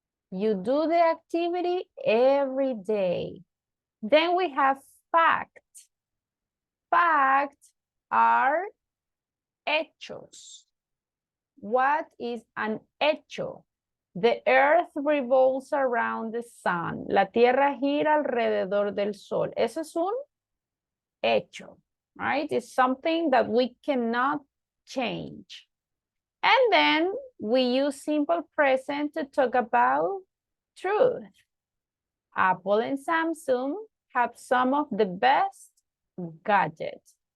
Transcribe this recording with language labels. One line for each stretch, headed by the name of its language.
English: You do the activity every day. Then we have fact. Facts are hechos. What is an hecho? The earth revolves around the sun.
Spanish: La tierra gira alrededor del sol. Eso es un hecho,
English: right? It's something that we cannot change. And then we use simple present to talk about truth. Apple and Samsung have some of the best gadgets.